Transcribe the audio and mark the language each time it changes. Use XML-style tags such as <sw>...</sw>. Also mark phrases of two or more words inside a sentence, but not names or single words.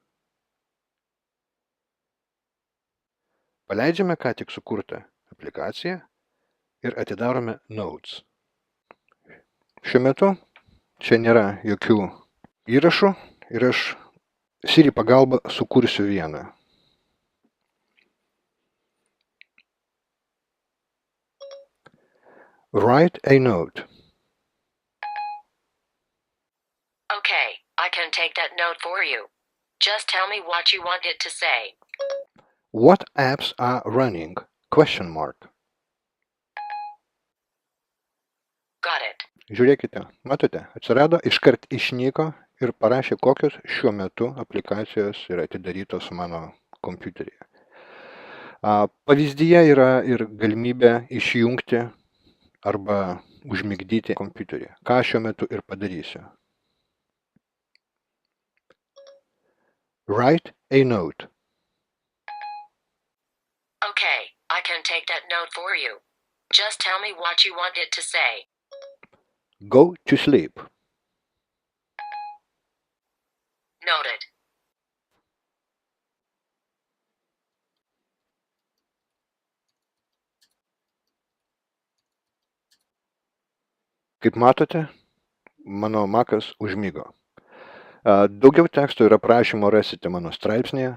<lt>Paleidžiame ką tik sukurtą aplikaciją ir atidarome Notes. Šiuo metu čia nėra jokių įrašų ir aš Siri pagalba sukursiu vieną.</lt> <en>Write a note. Okay, I can take that note for you. Just tell me what you want it to say. What apps are running? Question mark. Got it.</en> <lt>Žiūrėkite, matote, atsirado, iškart išnyko ir parašė, kokios šiuo metu aplikacijos yra atidarytos mano kompiuteryje. Pavyzdyje yra ir galimybė išjungti arba užmigdyti kompiuterį, ką šiuo metu ir padarysiu.</lt> <en>Write a note. Okay, I can take that note for you. Just tell me what you want it to say. Go to sleep. Noted.</en> <lt>Kaip matote, mano Mac'as užmigo. Daugiau teksto ir aprašymo rasite mano straipsnėje.</lt>